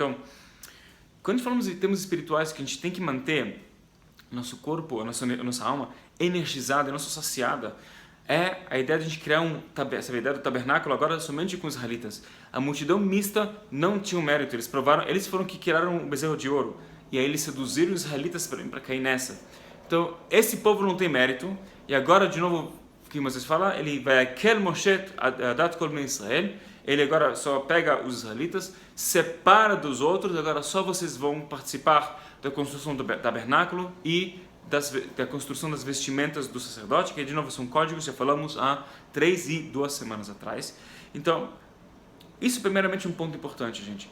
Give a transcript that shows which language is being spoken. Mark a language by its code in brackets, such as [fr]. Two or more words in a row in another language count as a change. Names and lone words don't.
[pt] Então, quando falamos de termos espirituais que a gente tem que manter nosso corpo, a nossa alma energizada, não só saciada, é a ideia de a gente criar essa ideia do tabernáculo agora somente com os israelitas. A multidão mista não tinha um mérito, eles foram que criaram o bezerro de ouro, e aí eles seduziram os israelitas para cair nessa. Então, esse povo não tem mérito, e agora, de novo, o que Moisés fala, ele vai [he] אקהל משה עדת כל בני ישראל, [pt] ele agora só pega os israelitas, separa dos outros, agora só vocês vão participar da construção do tabernáculo e da construção das vestimentas do sacerdote, que de novo são códigos, já falamos há 3 e 2 semanas atrás. Então, isso primeiramente é um ponto importante, gente.